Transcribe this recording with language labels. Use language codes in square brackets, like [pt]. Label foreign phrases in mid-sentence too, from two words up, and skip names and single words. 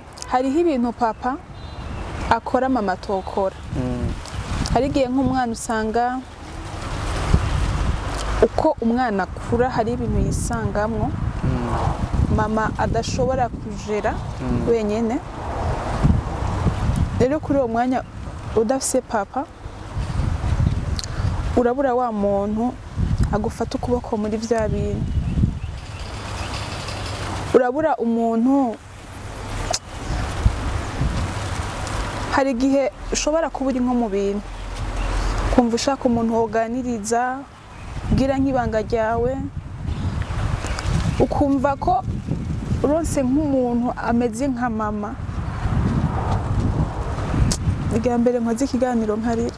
[rn] hariho ibintu papa akora mama tokora hari igihe nk'umwana usanga uko umwana akura hari ibintu yisangamwo mama adashobora kujera wenyene rero kuri uwo mwanya udafise papa urabura wa muntu agufata ukuboko muri vya bintu urabura umuntu hari igihe ushobora kuba uri nko mu bintu kumva ushaka umuntu woganiriza bwira nk'ibanga ryawe ukumva ko uronse nk'umuntu ameze nka mama bwa mbere nkoze ikiganiro nkarira